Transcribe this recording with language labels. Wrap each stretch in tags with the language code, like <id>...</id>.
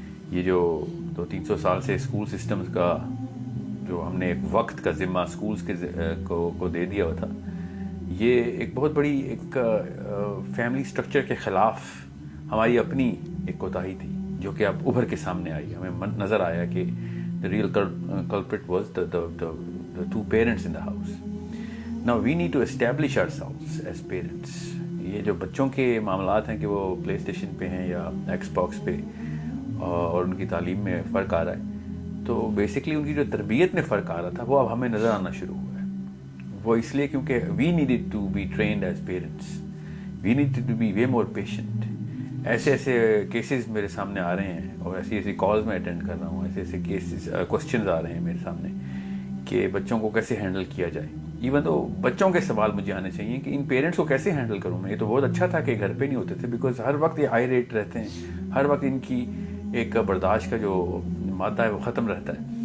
<ur>یہ جو 200-300 سال سے اسکول سسٹمز کا جو ہم نے ایک وقت کا ذمہ اسکولز کے کو دے دیا ہوا تھا، یہ ایک بہت بڑی ایک فیملی سٹرکچر کے خلاف ہماری اپنی ایک کوتاہی تھی جو کہ اب ابھر کے سامنے آئی. ہمیں نظر آیا کہ</ur> <en>the real culprit was the two parents in the house. Now we need to establish ourselves as parents.</en> <ur>یہ جو بچوں کے معاملات ہیں کہ وہ پلے اسٹیشن پہ ہیں یا ایکس باکس پہ اور ان کی تعلیم میں فرق آ رہا ہے، تو بیسکلی ان کی جو تربیت میں فرق آ رہا تھا وہ اب ہمیں نظر آنا شروع ہوا ہے. وہ اس لیے کیونکہ</ur> <en>we needed to be trained as parents. We needed to be way more patient.</en> <ur>ایسے کیسز میرے سامنے آ رہے ہیں اور ایسی کالز میں اٹینڈ کر رہا ہوں، ایسے کیسز کوسچنز آ رہے ہیں میرے سامنے کہ بچوں کو کیسے ہینڈل کیا جائے. ایون تو بچوں کے سوال مجھے آنے چاہیے کہ ان پیرنٹس کو کیسے ہینڈل کروں میں. یہ تو بہت اچھا تھا کہ گھر پہ نہیں ہوتے تھے، بیکاز ہر وقت یہ ہائی ریٹ رہتے ہیں، ہر وقت ان کی ایک برداشت کا جو مادہ ہے وہ ختم رہتا ہے.</ur>